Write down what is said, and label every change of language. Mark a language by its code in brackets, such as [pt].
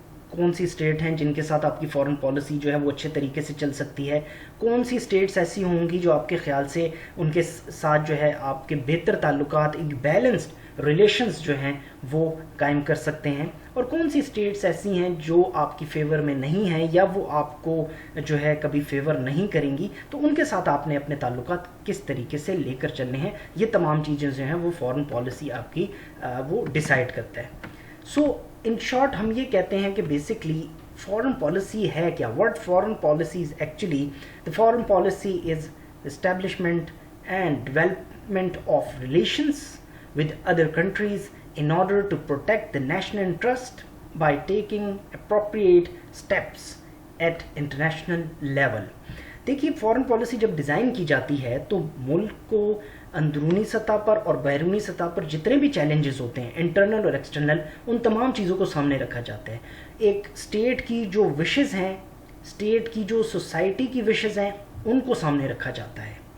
[hi] कौन सी स्टेट हैं जिनके साथ आपकी फॉरेन पॉलिसी जो है वो अच्छे तरीके से चल सकती है, कौन सी स्टेट्स ऐसी होंगी जो आपके ख्याल से उनके साथ जो है आपके बेहतर ताल्लुकात, एक बैलेंस्ड रिलेशंस जो हैं वो कायम कर सकते हैं, और कौन सी स्टेट्स ऐसी हैं जो आपकी फेवर में नहीं हैं या वो आपको जो है कभी फेवर नहीं करेंगी, तो उनके साथ आपने अपने ताल्लुकात किस तरीके से लेकर चलने हैं। ये तमाम चीज़ें जो हैं वो फॉरेन पॉलिसी आपकी वो डिसाइड करता है। सो इन शॉर्ट हम ये कहते हैं कि बेसिकली फॉरेन पॉलिसी है क्या, [en] What foreign policy is actually. The foreign policy is establishment and development of relations with other countries in order to protect the national interest by taking appropriate steps at international level. [hi] देखिए, foreign policy जब design की जाती है तो मुल्क को अंदरूनी सतह पर और बैरूनी सतह पर जितने भी चैलेंजेस होते हैं इंटरनल और एक्सटर्नल, उन तमाम चीज़ों को सामने रखा जाता है। एक स्टेट की जो विशेज़ हैं, स्टेट की जो सोसाइटी की विशेज़ हैं, उनको सामने रखा जाता है।